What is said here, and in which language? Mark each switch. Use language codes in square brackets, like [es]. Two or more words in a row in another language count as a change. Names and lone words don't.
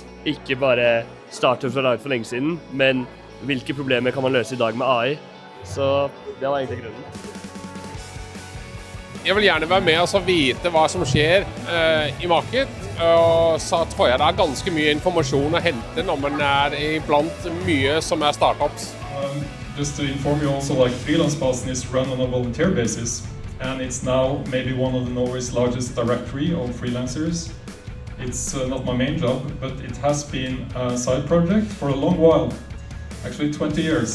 [no] Ikke bare startet fra lag for lenge siden, men hvilke problemer kan man løse i dag med AI. Så det var egentlig grunnen. Jeg vil gjerne være med og vite hva som skjer i markedet, og så tror jeg det er ganske mye informasjon å hente når man er iblant mye som er startups. [en] Just to inform you also, Freelancebasen is run on a volunteer basis, and it's now maybe one of the Norway's largest directory of freelancers. It's not my main job, but it has been a side project for a long while, actually 20 years.